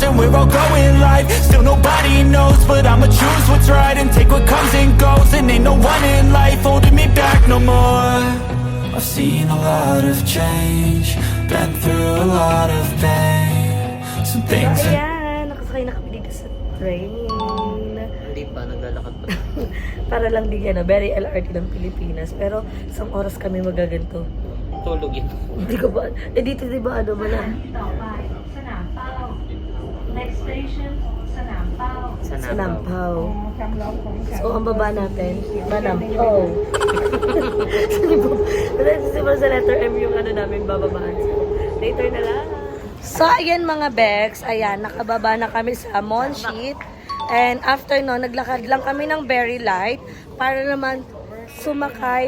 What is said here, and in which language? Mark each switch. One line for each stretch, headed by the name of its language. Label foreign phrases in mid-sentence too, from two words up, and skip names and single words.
English: And we're all going live, still nobody knows. But I'ma choose what's right and take what comes and goes. And ain't no one in life holding me back no more. I've seen a lot of change, been through a lot of pain. Some things that
Filipino: Ayan, nakasakay na kami dito sa train. Hindi pa, naglalakad pa. Para lang din yan, very LRT ng Pilipinas. Pero isang oras kami magaganto. Tulog yun. Hindi ko ba, dito di ba ano ba na?
Thai: ต่อไปสนามเป้า
English: next station
Thai: สนามเป้า
Filipino: Sa Nampaw.
Thai: คำร้องของฉัน
Filipino: So, ang baba natin, Manampaw. Kasi ba sa letter M yung ano namin bababaan. So, later na lang. So, ayan mga Bex. Ayan, nakababa na kami sa Monshit.
English: And after
Filipino: no, naglakad lang kami ng
English: Very Light
Filipino: para naman sumakay.